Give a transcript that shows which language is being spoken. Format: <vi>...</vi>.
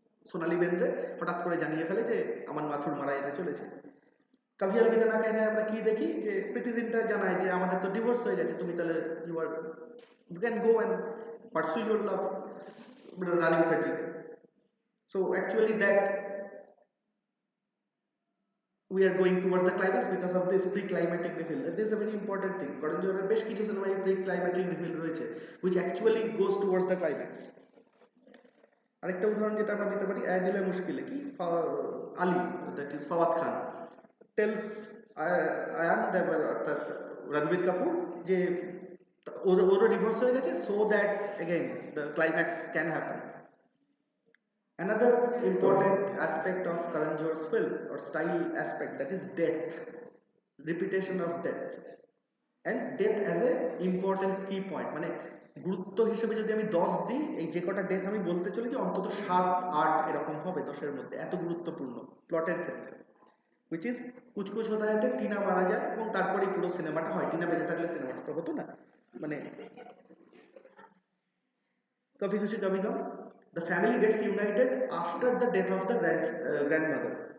<bn>সোনালি বেন্দ্রে হঠাৎ করে জানিয়ে ফেলে যে আমার মাথুর মারা যেতে চলেছে। কভি আলবিদা না কেন আমরা কি দেখি যে প্রীতিজিনটা জানায় যে আমাদের তো ডিভোর্স হয়ে গেছে, তুমি তাহলে</bn> <en>you can go and pursue your love</en> <bn>Rani Mukherjee.</bn> <en>So actually that we are going towards the climax because of this pre-climatic reveal. This is a very important thing.</en> <bn>কারণ জোরের বেশ কিছু সিনেমায় pre-climatic reveal রয়েছে</bn> <en>which actually goes towards the climax.</en> <bn>আরেকটা উদাহরণ যেটা আমরা দিতে পারি দিলে মুশকিলে কি Ali,</bn> <en>that is Fawad Khan,</en> <bn>tales Ayaan অর্থাৎ রণবীর কাপুর যে ওরও ডিভোর্স হয়ে গেছে,</bn> <en>So that again the climax can happen. Another important aspect of Karan Johar's film or style aspect, that is death, repetition of death, and death as a important key point.</en> <bn>মানে গুরুত্ব হিসেবে যদি আমি 10 দিই, এই যে কটা ডেথ আমি বলতে চলেছি অন্তত 7-8 এরকম হবে 10-এর মধ্যে, এত গুরুত্বপূর্ণ প্লটের ক্ষেত্রে.</bn> <en>which is</en> <bn>কুছ কুছ হোতা হ্যায়তে টিনা মারা যায় এবং তারপরেই পুরো সিনেমাটা হয়. টিনা বেঁচে থাকলে সিনেমাটা তো হতো না.</bn> <en>মানে Kabhi Khushi Kabhie Gham, the family gets united after the death of the grandmother.</en>